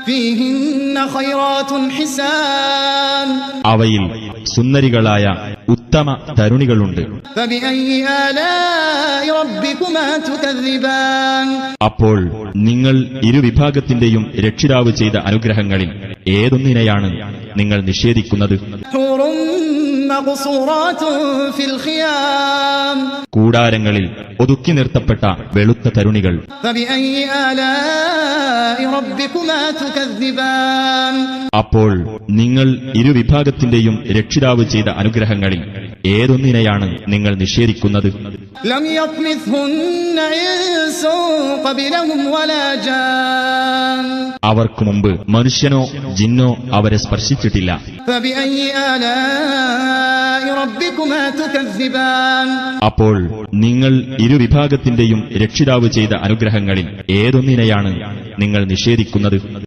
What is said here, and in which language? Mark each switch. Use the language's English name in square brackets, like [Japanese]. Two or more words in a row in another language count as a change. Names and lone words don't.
[Arabic] فيهن خيرات حسان [Malayalam] അവയിൽ സുന്ദരികളായ ഉത്തമ തരുണികളുണ്ട്. [Arabic] فبأي آلاء ربكما تكذبان [Malayalam] അപ്പോൾ നിങ്ങൾ ഇരുവിഭാഗത്തിന്റെയും രക്ഷിതാവ് ചെയ്ത അനുഗ്രഹങ്ങളിൽ ഏതൊന്നിനെയാണ് നിങ്ങൾ നിഷേധിക്കുന്നത്? [Arabic] حور مقصورات في الخيام [Malayalam] കൂടാരങ്ങളിൽ ഒതുക്കി നിർത്തപ്പെട്ട വെളുത്ത തരുണികൾ. [Arabic] فبأي آلاء ربكما تكذبان [Malayalam] അപ്പോൾ നിങ്ങൾ ഇരുവിഭാഗത്തിന്റെയും രക്ഷിതാവ് ചെയ്ത അനുഗ്രഹങ്ങളിൽ ഏതൊന്നിനെയാണ് നിങ്ങൾ നിഷേധിക്കുന്നത്? [Arabic] لم يطمثهن إنس قبلهم ولا جان [Malayalam] അവർക്കു മുമ്പ് മനുഷ്യനോ ജിന്നോ അവരെ സ്പർശിച്ചിട്ടില്ല. [Arabic] فبأي آلاء ربكما تكذبان [Malayalam] അപ്പോൾ നിങ്ങൾ ഇരുവിഭാഗത്തിന്റെയും രക്ഷിതാവ് ചെയ്ത അനുഗ്രഹങ്ങളിൽ ഏതൊന്നിനെയാണ് നിങ്ങൾ നിഷേധിക്കുന്നത്?